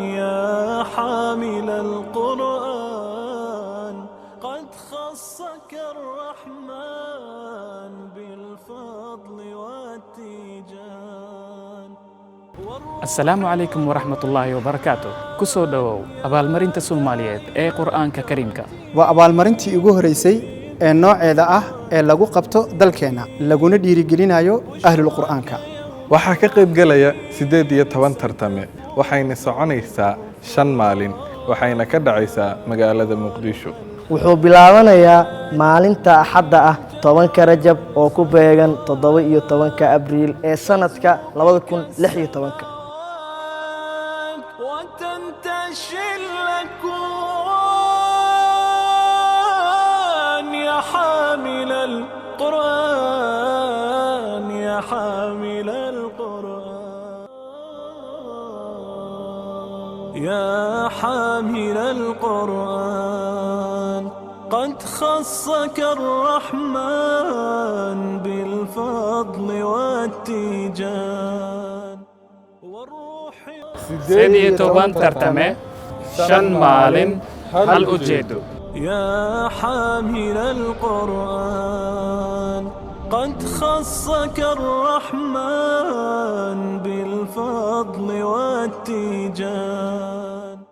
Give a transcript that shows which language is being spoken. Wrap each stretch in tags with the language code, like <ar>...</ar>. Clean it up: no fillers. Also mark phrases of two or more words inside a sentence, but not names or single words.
<ar>يا حامل القرآن قد خصك الرحمن بالفضل والتيجان. السلام عليكم ورحمة الله وبركاته.</ar> <so>كسو دو abaalmarinta Soomaaliyeed ee Qur'aanka Kariimka. waa abaalmarintii ugu horeysay ee nooceeda ah ee lagu qabto dalkeena laguna dhiirigelinayo ahlul qur'aanka. waxaa ka qayb galaya 18 tartame waxayna soconaysaa 5 maalin waxayna ka dhacaysaa magaalada Muqdisho. wuxuu bilaabanayaa maalinta Axadda ah 10 Rajab oo ku beegan 17 Abriil ee sanadka 2016.</so> <ar>وتنتشي الأكوان يا حامل القرآن يا حامل القرآن يا حامل القرآن قد خصك الرحمن بالفضل والتيجان والروح.</ar> <so>18 tartame 5 maalin hal ujeedo.</so> <ar>يا حامل القرآن قد خصك الرحمن بالفضل والتيجان</ar>